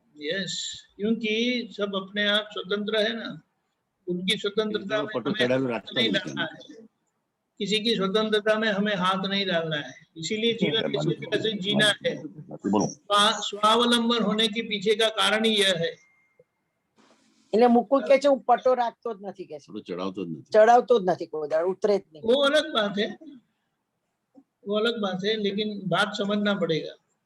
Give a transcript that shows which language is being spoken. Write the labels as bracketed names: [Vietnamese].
[Hindi] Yes, क्योंकि सब अपने आप स्वतंत्र है ना, उनकी स्वतंत्रता में हमें नहीं डालना है, किसी की स्वतंत्रता में हमें हाथ नहीं डालना है. इसीलिए जीवन इसी तरह से जीना है. स्वावलंबन होने के पीछे का कारण ही यह है. [Gujarati] એટલે મુકુલ કે છે હું પટો રાખતો જ નથી, કે છે ચડાવતો જ નથી, કોઈ દાડ ઉતરે જ નહીં. [Hindi] वो अलग बात है, वो अलग बात है, लेकिन बात समझना पड़ेगा.